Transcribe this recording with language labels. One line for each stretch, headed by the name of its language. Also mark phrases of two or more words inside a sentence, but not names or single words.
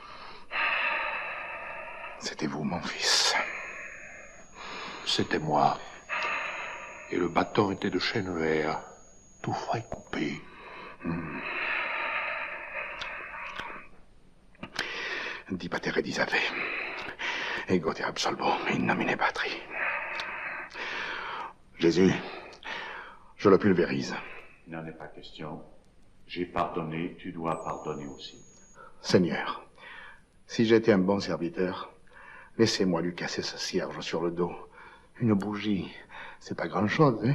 French: C'était vous, mon fils. C'était moi. Et le bâton était de chêne vert, tout frais coupé. Di patere di Save.
Latin: Ego te absolvo in nomine Patri.
French: Jésus, je le pulvérise. Il n'en est pas question. J'ai pardonné, tu dois pardonner aussi. Seigneur, si j'étais un bon serviteur, laissez-moi lui casser ce cierge sur le dos. Une bougie, c'est pas grand-chose, hein?